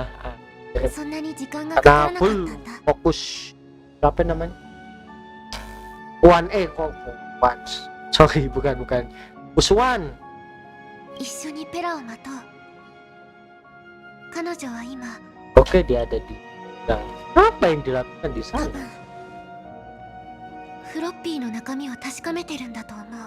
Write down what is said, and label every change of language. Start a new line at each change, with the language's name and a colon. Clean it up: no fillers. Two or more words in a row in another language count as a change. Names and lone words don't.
Indonesian: Karena full fokus apa namanya? Kok One. Sorry, bukan. Uswan. Oke, dia ada di. Nah, apa yang dilakukan di sana?
Japanese: フロッピーの中身を確かめてるんだと思う。